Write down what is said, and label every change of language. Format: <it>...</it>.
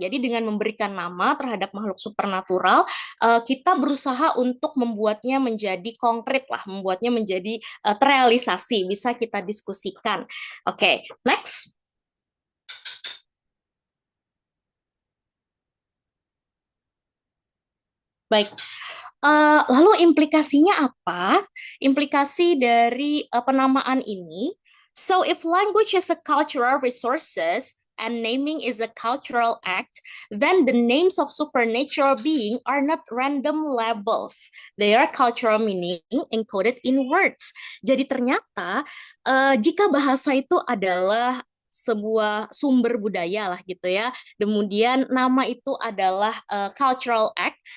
<id>Jadi dengan memberikan nama terhadap makhluk supernatural, kita berusaha untuk membuatnya menjadi konkret lah, membuatnya menjadi terrealisasi, bisa kita diskusikan. Oke,</id> <en>next.</en> <id>Baik. Lalu implikasinya apa? Implikasi dari penamaan ini.</id> <en>So if language is a cultural resources and naming is a cultural act, then the names of supernatural being are not random labels. They are cultural meaning encoded in words.</en> <id>Jadi ternyata jika bahasa itu adalah sebuah sumber budaya lah gitu ya. Kemudian nama itu adalah</id> <en>cultural act.</en>